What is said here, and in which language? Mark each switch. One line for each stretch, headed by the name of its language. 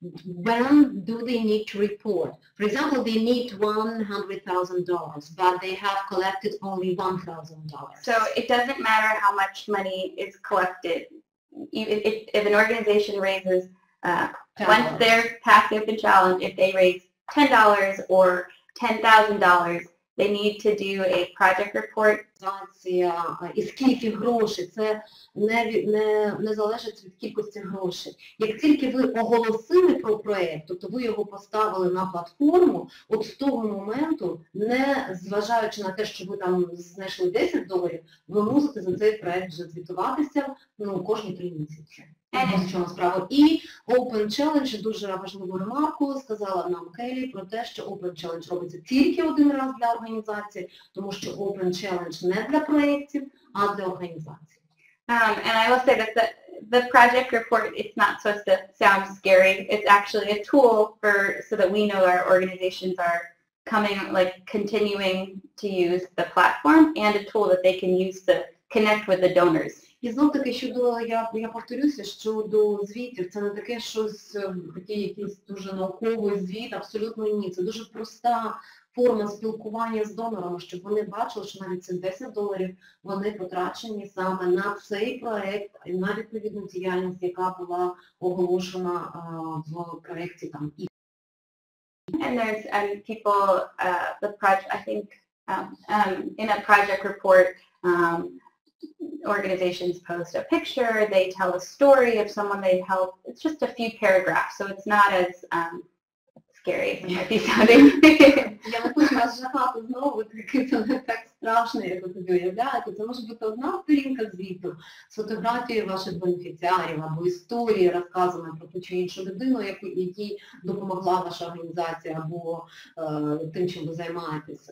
English: When do they need to report? For example, they need $100,000, but they have collected only $1,000. So it doesn't matter how much money is collected. If an organization raises once they're passing the challenge, if they raise $10 or $10,000, they need to do a project report.
Ukrainian: І скільки грошей, це не залежить від кількості грошей. Як тільки ви оголосили про проєкт, тобто ви його поставили на платформу, от з того моменту, не зважаючи на те, що ви там знайшли $10, ви мусите за цей проєкт вже звітуватися кожні 3 місяці. І Open Challenge, дуже важливу ремарку, сказала нам Келі про те, що Open Challenge робиться тільки один раз для організації, тому що Open Challenge не для проєктів, а для організацій.
English: And I will say that the project report, it's not supposed to sound scary. It's actually a tool so that we know our organizations are continuing to use the platform, and a tool that they can use to connect with the donors.
Ukrainian: І знов-таки, я повторюся, щодо звітів, це не таке щось, такий якийсь дуже науковий звіт, абсолютно ні. Це дуже проста форма спілкування з донорами, щоб вони бачили, що навіть ці $10 вони потрачені саме на цей проєкт, і на відповідну діяльність, яка була оголошена в проєкті там.
English: And there's people, the project, I think, in a project report, organizations post a picture, they tell a story of someone they've helped. It's just a few paragraphs, so it's not as scary as it might be sounding.
Ukrainian: Я не хочу вас жахати знову, це не так страшно, як ви собі уявляєте. Це може бути одна сторінка звіту з фотографією ваших бенефіціарів або історії, розказами про ту чи іншу людину, якій допомогла ваша організація або тим, чим ви займаєтесь.